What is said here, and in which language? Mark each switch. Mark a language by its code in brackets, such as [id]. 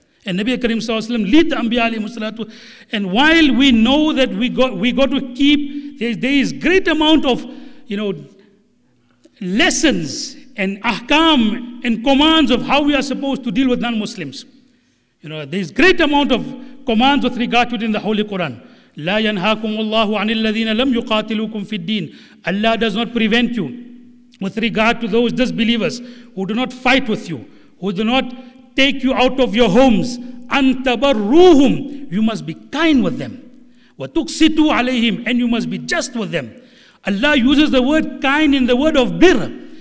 [en] And Nabi Kareem sallallahu alayhi wa sallam lead the Anbiya alayhi wa sallam. And while we know that we got to keep, there is great amount of, you know, lessons and ahkam and commands of how we are supposed to deal with non-Muslims. You know, there is great amount of commands with regard to it in the Holy Quran. [ar] لا ينهاكم الله عن الذين لم يقاتلوكم في الدين. [en] Allah does not prevent you with regard to those disbelievers who do not fight with you, who do not take you out of your homes. [ar] أنتبروهم. [en] You must be kind with them. [ar] وتقسطوا عليهم. [en] And you must be just with them. Allah uses the word kind in the word of birr.